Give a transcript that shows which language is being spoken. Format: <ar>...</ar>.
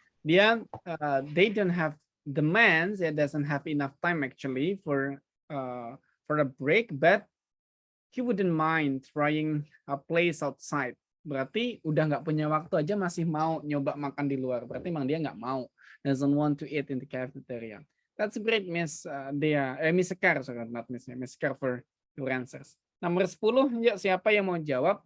<en>Dia they don't have the man doesn't have enough time actually for a break, but he wouldn't mind trying a place outside.</en> <id>Berarti udah nggak punya waktu aja masih mau nyoba makan di luar. Berarti emang dia nggak mau,</id> <en>doesn't want to eat in the cafeteria. That's great, Miss Dea, Miss Kar, sorry, not Miss Kar for your answers.</en> <id>Nomor 10, yuk siapa yang mau jawab?</id>